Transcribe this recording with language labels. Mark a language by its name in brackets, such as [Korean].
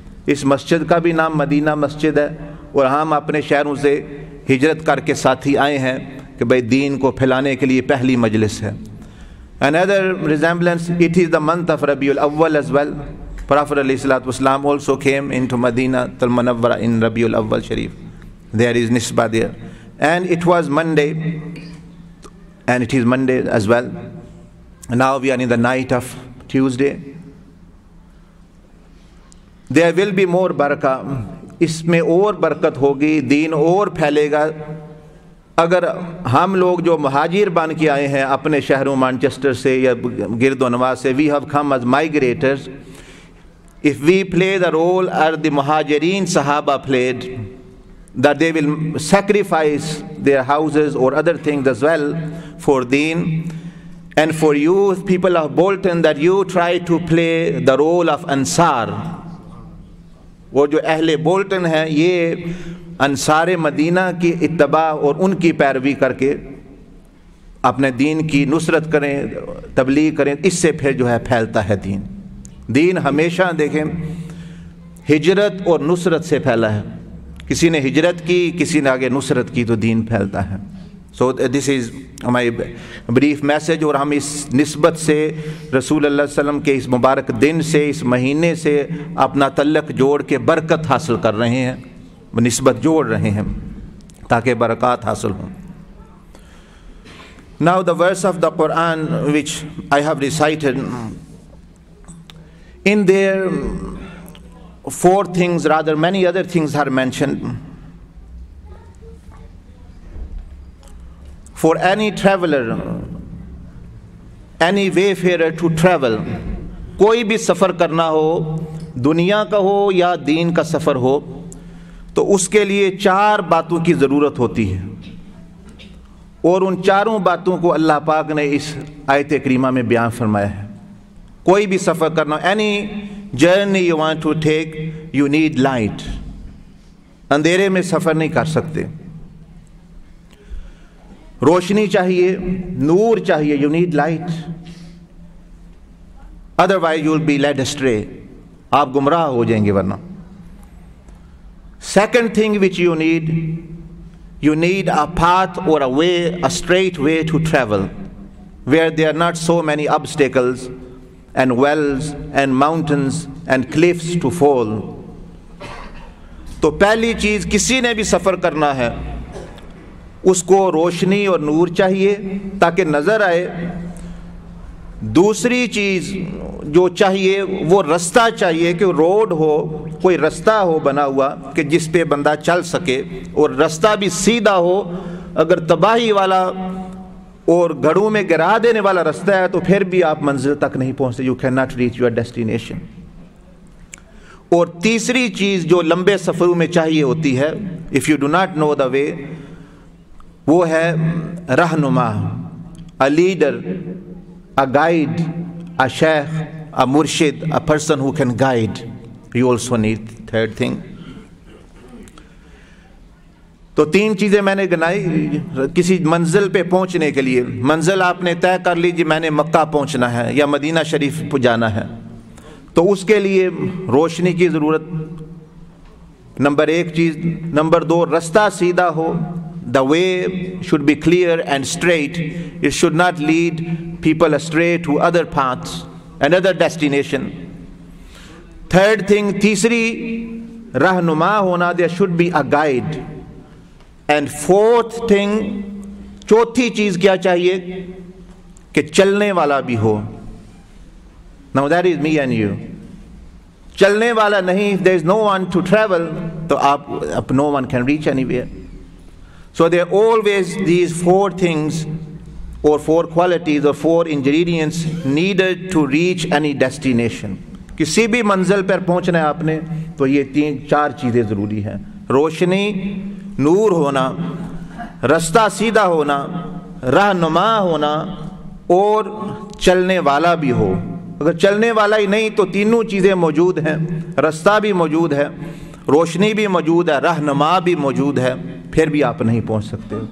[Urdu] اس مسجد کا بھی نام مدینہ مسجد ہے، اور ہم اپنے شہروں سے ہجرت کر کے ساتھی آئے ہیں کہ بھئی دین کو پھیلانے کے لیے پہلی مجلس ہے. [English] Another resemblance, it is the month of Rabiul Awwal as well. Prophet ﷺ also came into Medina Al Munawwara in Rabiul Awwal Sharif. There is nisbah there. And it was Monday, and it is Monday as well. Now we are in the night of Tuesday. There will be more barakah. [Urdu] اس میں اور برکت ہوگی، دین اور پھیلے گا اگر ہم لوگ جو مہاجر بن کے آئے ہیں اپنے شہروں مانچسٹر سے یا گرد و نواح سے, [English] we have come as migrators. If we play the role as the Muhajirin Sahaba played, that they will sacrifice their houses or other things as well for deen, and for you people of Bolton that you try to play the role of Ansar. [Urdu] وہ جو اہل Bolton ہیں یہ انصار مدینہ کی اتباع اور ان کی پیروی کر کے اپنے دین کی نصرت کریں, تبلیغ کریں, اس سے پھر جو ہے پھیلتا ہے دین. دین ہمیشہ دیکھیں ہجرت اور نصرت سے پھیلا ہے. کسی نے ہجرت کی, کسی نے آگے نصرت کی, تو دین پھیلتا ہے. [English] So this is my brief message. [Urdu] اور ہم اس نسبت سے رسول اللہ علیہ وسلم کے اس مبارک دن سے, اس مہینے سے اپنا تعلق جوڑ کے برکت حاصل کر رہے ہیں, نسبت جوڑ رہے ہیں تاکہ برکات حاصل ہوں. [English] Now the verse of the Quran which I have recited, in there 4 things, rather many other things are mentioned. For any traveler, any wayfarer to travel, [Urdu] کوئی بھی سفر کرنا ہو, دنیا کا ہو یا دین کا سفر ہو, تو اس کے لیے 4 باتوں کی ضرورت ہوتی ہے, اور ان 4 باتوں کو اللہ پاک نے اس آیت کریمہ میں بیان فرمایا ہے. کوئی بھی سفر کرنا, [English] any journey you want to take, you need light. [Urdu] اندھیرے میں سفر نہیں کر سکتے, روشنی چاہیے, نور چاہیے, [English] you need light. Otherwise you will be led astray. [Urdu] آپ گمراہ ہو جائیں گے ورنہ. [English] Second thing which you need a path or a way, a straight way to travel, where there are not so many obstacles and wells and mountains and cliffs to fall. [Urdu] تو پہلی چیز, کسی نے بھی سفر کرنا ہے اس کو روشنی اور نور چاہیے تاکہ نظر آئے. دوسری چیز جو چاہیے وہ رستہ چاہیے کہ روڈ ہو, کوئی رستہ ہو بنا ہوا کہ جس پہ بندہ چل سکے, اور رستہ بھی سیدھا ہو. اگر تباہی والا اور گھڑوں میں گرا دینے والا رستہ ہے تو پھر بھی آپ منزل تک نہیں پہنچتے. [English] You can not reach your destination. [Urdu] اور تیسری چیز جو لمبے سفروں میں چاہیے ہوتی ہے, [English] if you do not know the way, [Urdu] وہ ہے رہنما, [English] a leader, a guide, a sheikh, a murshid, a person who can guide. You also need third thing. [Urdu] تو 3 چیزیں میں نے گنائی کسی منزل پہ پہنچنے کے لیے. منزل آپ نے طے کر لیجیے, میں نے مکہ پہنچنا ہے یا مدینہ شریف جانا ہے, تو اس کے لیے روشنی کی ضرورت, نمبر 1 چیز. نمبر 2, رستہ سیدھا ہو. [English] The way should be clear and straight. It should not lead people astray to other paths and other destination. Third thing, [Urdu] تیسری رہنما ہونا, [English] there should be a guide. And fourth thing, [Urdu] چوتھی چیز کیا چاہیے کہ چلنے والا بھی ہو. [English] Now that is me and you. [Urdu] چلنے والا نہیں, [English] if there is no one to travel, [Urdu] تو آپ [English] no one can reach anywhere. So there are always these 4 things or 4 qualities or 4 ingredients needed to reach any destination. [Urdu] کسی بھی منزل پر پہنچنا ہے آپ نے تو یہ 3-4 چیزیں ضروری ہیں. روشنی, نور ہونا, رستہ سیدھا ہونا, رہنما ہونا, اور چلنے والا بھی ہو. اگر چلنے والا ہی نہیں تو تینوں چیزیں موجود ہیں, رستہ بھی موجود ہے, روشنی بھی موجود ہے, رہنما بھی موجود ہے, پھر بھی آپ نہیں پہنچ سکتے.